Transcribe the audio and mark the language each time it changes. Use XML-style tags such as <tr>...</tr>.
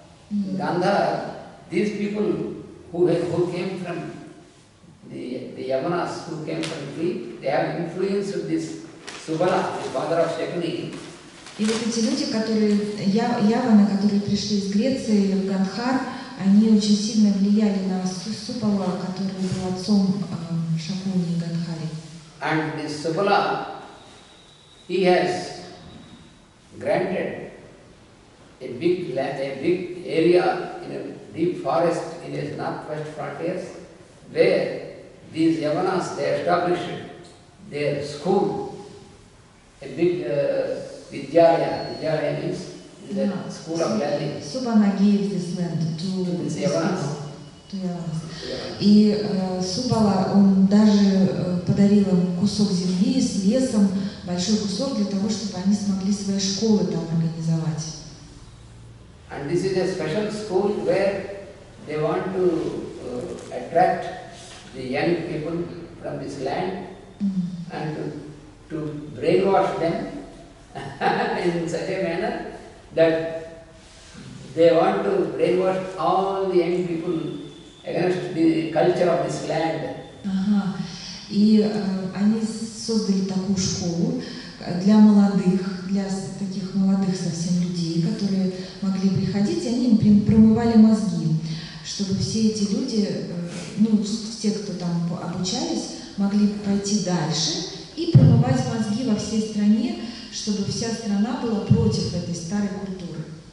<en>In Gandhar, these people who came from the Yavanas, who came from Crete, they have influenced this Subala, the father of Shakuni.</en> <ru>И вот эти люди, яваны, которые пришли из Греции в Гандхар, они очень сильно влияли на Супала, который был отцом Шакуни и Гандхари.</ru> <en>And this Subala, he has granted a big area in a deep forest in his northwest frontiers, where these Yavanas, they established their school, a big Vidyalaya. Vidyalaya means the school of learning. Subala gave this land to these Yavanas.</en> <ru>И Субала, он даже подарил им кусок земли с лесом, большой кусок для того, чтобы они смогли свои школы там организовать.</ru> <en>And this is a special school where they want to attract the young people from this land and to brainwash them in such a manner that they want to brainwash all the young people against the culture of this land.</en> <ru>И они создали такую школу для молодых, для таких молодых совсем людей, которые могли приходить, и они им промывали мозги, чтобы все эти люди, те, кто там обучались, могли пойти дальше и промывать мозги во всей стране, чтобы вся страна была против этой старой культуры.</ru>